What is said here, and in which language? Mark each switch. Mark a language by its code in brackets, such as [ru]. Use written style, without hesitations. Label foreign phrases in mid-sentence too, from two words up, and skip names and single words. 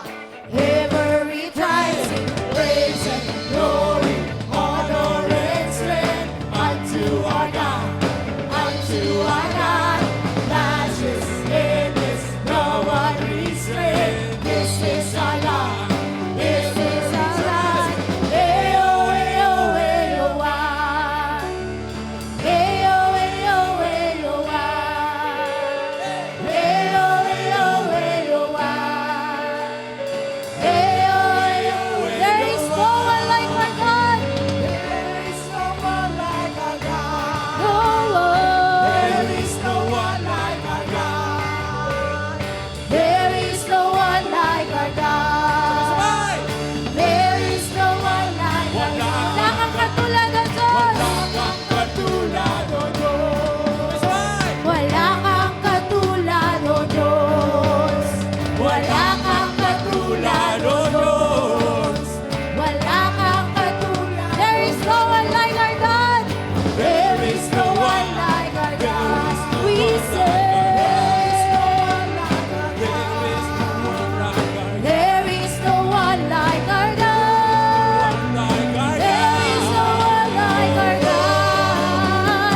[en] Every tribe sing praise and glory, honor and strength unto our God, matchless, endless, love unrestrained. This is our God. This is our God. Ayo, ayo, ayo, ah. Ayo, ayo, ayo, ah. Ayo, ayo, ayo, ah. Ayo, ayo. There is no one like our God. There is no one like our God. No one. There is no one like our God. There is no one like our God. There is no one like our God. [tl] Wala kang katulad, O Diyos. Wala kang katulad, O Diyos. Wala kang katulad, O Diyos. Wala kang katulad. [en] There is no one like our God. There is no one like our God. We say. There is no one like our God. There is no one like our God.